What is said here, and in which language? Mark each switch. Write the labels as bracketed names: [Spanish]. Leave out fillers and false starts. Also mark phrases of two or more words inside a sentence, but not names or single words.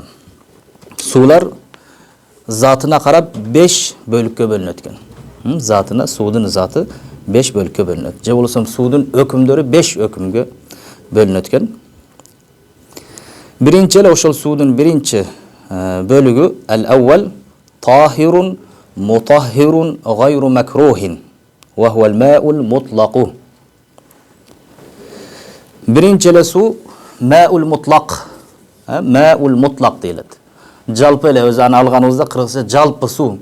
[Kyrgyz] Суулар затына карап 5 бөлүккө бөлүнөт экен. Затына, суудун заты 5 бөлүккө бөлүнөт. Же болбосом суудун өкүмдөрү 5 өкүмгө бөлүнөт экен. Биринчи эле ошол суудун биринчи бөлүгү [Arabic] الأول طاهر مطهر غير مكروه وهو الماء المطلق. [Kyrgyz] Birinchi эле суу [Arabic] الماء المطلق. الماء المطلق дейт. [Kyrgyz] Жалпы эле өзү аны алганыбызда кыргызча жалпы суу.